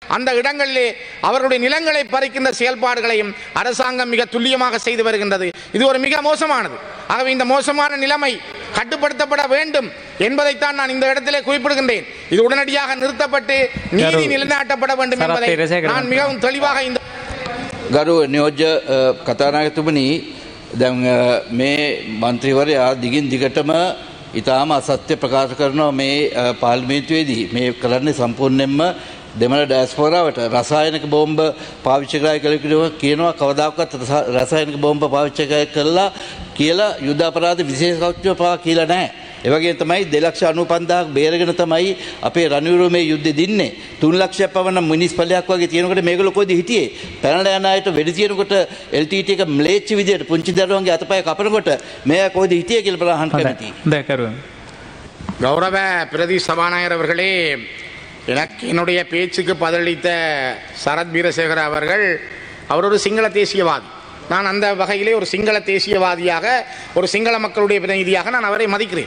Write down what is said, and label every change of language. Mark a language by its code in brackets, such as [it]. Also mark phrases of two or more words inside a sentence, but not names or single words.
[ta] அந்த இடங்களிலே அவருடைய நிலங்களை பறிக்கின்ற செயல்பாடுகளையும் அரசாங்கம் மிக துல்லியமாக செய்து வருகின்றது. இது ஒரு மிக மோசமானது. ஆகவே இந்த மோசமான நிலைமை கட்டுப்படுத்தப்பட வேண்டும் என்பதைத்தான் நான் இந்த இடத்திலே குறிப்பிடுகின்றேன். இது உடனடியாக நிறுத்தப்பட்டு நீதி நிலைநாட்டப்பட வேண்டும் என்பதை நான் மிகவும் தெளிவாக இந்த [si] ගරු නියෝජ්‍ය කතානායකතුමනි, දැන් මේ මන්ත්‍රීවරයා දිගින් දිගටම ඉතාම අසත්‍ය ප්‍රකාශ කරනවා මේ පාර්ලිමේන්තුවේදී. මේ කරන්නේ සම්පූර්ණයෙන්ම දෙමළ ඩයස්පෝරාවට රසායනික බෝම්බ පාවිච්චි කරලා කියනවා කවදාකවත් රසායනික බෝම්බ පාවිච්චි කළා කියලා යුද්ධ අපරාධ විශේෂ කෞතුක පවා කියලා නැහැ. ඒ වගේ තමයි 2,95,000ක් බේරගෙන තමයි අපේ රණවිරු මේ යුද්ධෙ දින්නේ. 3,00,000ක් පවන මිනිස්පලයක් වගේ තියෙනකොට මේගොල්ලෝ කොයිද හිටියේ? පැනලා යන අයට වෙඩි තියෙනකොට LTT එක ම්ලේච්ච විදියට පුංචි දරුවන්ගේ අතපය කපනකොට මේ කොයිද හිටියේ කියලා බලහන් කැමතියි. [ta] கௌரவ பிரதி சபாநாயகர் அவர்களே, எனக்கு என்னுடைய பேச்சுக்கு பதிலளித்த சரத் வீரசேகர அவர்கள் அவர் ஒரு சிங்கள தேசியவாதி. நான் அந்த வகையிலே ஒரு சிங்கள தேசியவாதியாக, ஒரு சிங்கள மக்களுடைய பிரதிநிதியாக நான் அவரை மதிக்கிறேன்.